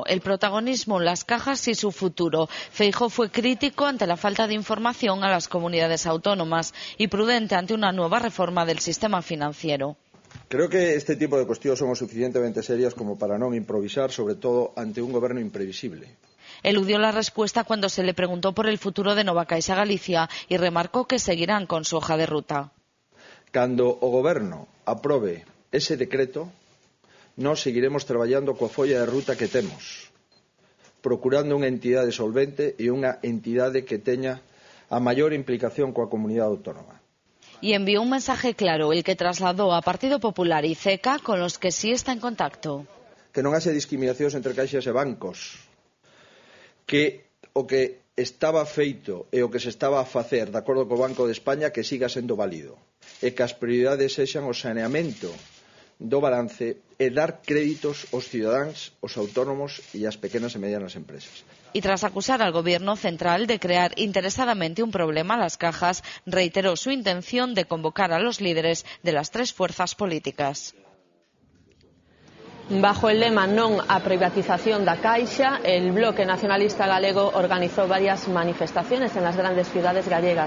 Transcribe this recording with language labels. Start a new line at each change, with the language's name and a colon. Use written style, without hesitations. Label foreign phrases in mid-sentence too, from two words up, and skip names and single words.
Spanish: El protagonismo, las cajas y su futuro. Feijóo fue crítico ante la falta de información a las comunidades autónomas y prudente ante una nueva reforma del sistema financiero. Creo que este tipo de cuestiones son suficientemente serias como para no improvisar, sobre todo ante un goberno imprevisible. Eludió la respuesta cuando se le preguntó por el futuro de Nova Caixa Galicia y remarcó que seguirán con su hoja de ruta.
Galician: Cando o goberno aprobe ese decreto, nós seguiremos traballando coa folla de ruta que temos, procurando unha entidade solvente e unha entidade que teña a maior implicación coa comunidade autónoma.
Spanish: Y envió un mensaje claro, el que trasladó a Partido Popular y CECA, con los que sí está en contacto.
Galician: Que non haxe discriminacións entre caixas e bancos, que o que estaba feito e o que se estaba a facer de acordo co Banco de España que siga sendo válido, e que as prioridades sexan o saneamento do balance e dar créditos aos cidadáns, aos autónomos e ás pequenas e medianas empresas.
Spanish: Y tras acusar al Gobierno central de crear interesadamente un problema a las cajas, reiteró su intención de convocar a los líderes de las tres fuerzas políticas. Bajo el lema
Galician: non á privatización da Caixa,
Spanish: el Bloque Nacionalista Galego organizó varias manifestaciones en las grandes ciudades gallegas.